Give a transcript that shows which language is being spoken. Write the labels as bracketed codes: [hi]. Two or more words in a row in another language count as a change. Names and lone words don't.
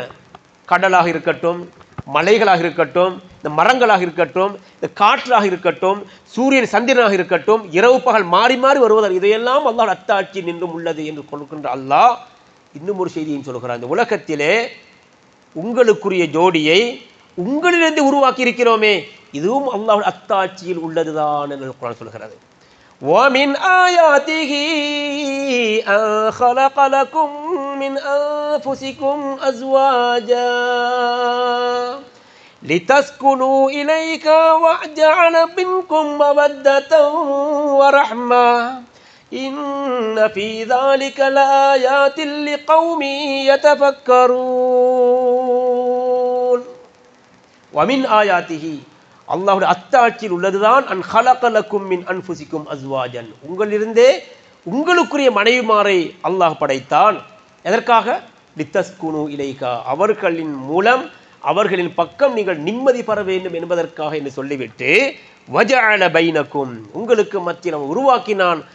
[ta] கடலாக இருக்கட்டும், மலைகளாக இருக்கட்டும், இந்த மரங்களாக இருக்கட்டும், இந்த காற்றாக இருக்கட்டும், சூரியன் சந்திரனாக இருக்கட்டும், இரவு பகல் மாறி மாறி வருவதால் இதையெல்லாம் அல்லாஹ் அத்தாட்சி நின்றும் உள்ளது என்று கொடுக்கின்ற அல்லாஹ் இன்னும் ஒரு செய்தியும் சொல்கிறார். இந்த உலகத்திலே உங்களுக்குரிய ஜோடியை உங்களிலிருந்து உருவாக்கி இருக்கிறோமே, இதுவும் அல்லாஹ் அத்தாட்சியில் உள்ளதுதான் என்று குர்ஆன் சொல்கிறது. [ar] وَمِنْ آيَاتِهِ أَنْ خَلَقَ لَكُمْ مِنْ أَنْفُسِكُمْ أَزْوَاجًا لِتَسْكُنُوا إِلَيْهَا وَجَعَلَ مِنْكُمْ مَوَدَّةً وَرَحْمَةً إِنَّ فِي ذَلِكَ لَآيَاتٍ لِقَوْمٍ يَتَفَكَّرُونَ. وَمِنْ آيَاتِهِ, [ta] அல்லாஹ்வுடைய அத்தாட்சியில் உள்ளதுதான் [ar] أن خلق لكم من أنفسكم أزواجا, [ta] உங்களிலிருந்தே உங்களுக்குரிய மனைவிமாரை அல்லாஹ் படைத்தான். எதற்காக? [ar] لتسكنوا إليها, [ta] அவர்களின் மூலம் அவர்களின் பக்கம் நீங்கள் நிம்மதி பெற வேண்டும் என்பதற்காக என்று சொல்லிவிட்டு [ar] وجعل بينكم, [ta] உங்களுக்கு மத்தியில் உருவாக்கினான்